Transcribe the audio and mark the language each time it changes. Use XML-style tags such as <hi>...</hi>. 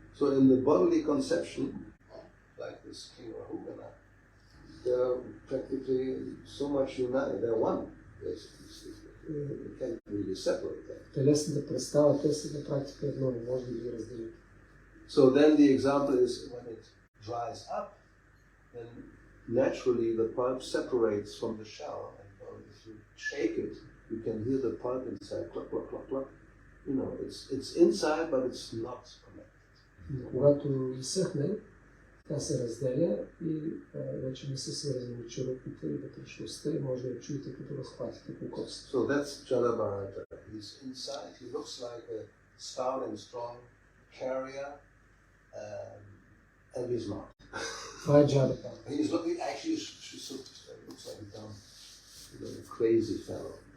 <en>So in the bodily conception, like this king or Hugana, they're practically so much united. They're one, basically. You can't really separate them.</en> <bg>Телесната представа, те са на практика едно, не може да ги разделите.</bg> <en>So then the example is when it dries up, then naturally the pulp separates from the shell. And if you shake it, you can hear the pulp inside, cluck, cluck, cluck, cluck. You know, it's inside, but it's not connected.</en> <bg>Когато изсъхне, тя се разделя и вече не са свързани черупите и вътрешността и може да я чуете като разхватите кокосите.</bg> <en>So that's Jala Bharata. He's inside. He looks like a stout and strong carrier, and he's not.</en> <bg>Това е Джада Бхарата.</bg> <en>He's looking actually. Looks like a dumb, crazy fellow.</en>